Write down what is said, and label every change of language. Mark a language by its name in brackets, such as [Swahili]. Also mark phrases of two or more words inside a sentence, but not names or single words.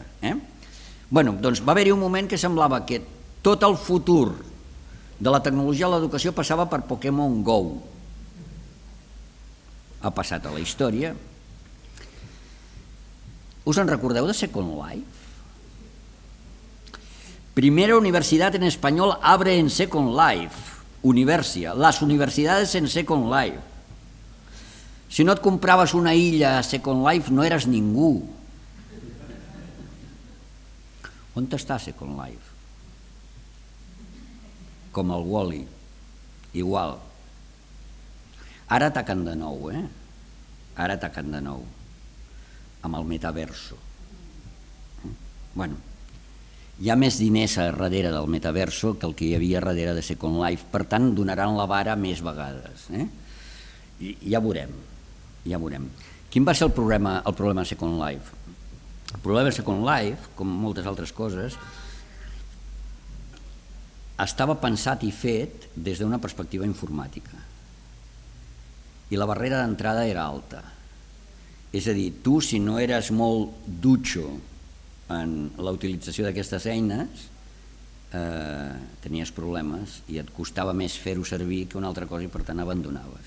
[Catalan] Bé, doncs va haver-hi un moment que semblava que tot el futur de la tecnologia a l'educació passava per Pokémon Go. Ha passat a la història. ¿Us en recordeu de Second Life? [Spanish] Primera universidad en español abre en Second Life. Universia. Las universidades en Second Life. [Catalan] Si no et compraves una illa a Second Life no eres ningú. On està Second Life? Com el Wall-E. Igual. Ara ataquen de nou, Ara ataquen de nou. Amb el metaverso. Bueno, hi ha més diners a darrere del metaverso que el que hi havia darrere de Second Life, per tant donaran la vara més vegades. I ja veurem, ja veurem. Quin va ser el problema de Second Life? El problema de Second Life, com moltes altres coses, estava pensat i fet des d'una perspectiva informàtica. I la barrera d'entrada era alta. És a dir, tu si no eres molt dutxo en la utilització d'aquestes eines, tenies problemes i et costava més fer-ho servir que una altra cosa i per tant abandonaves.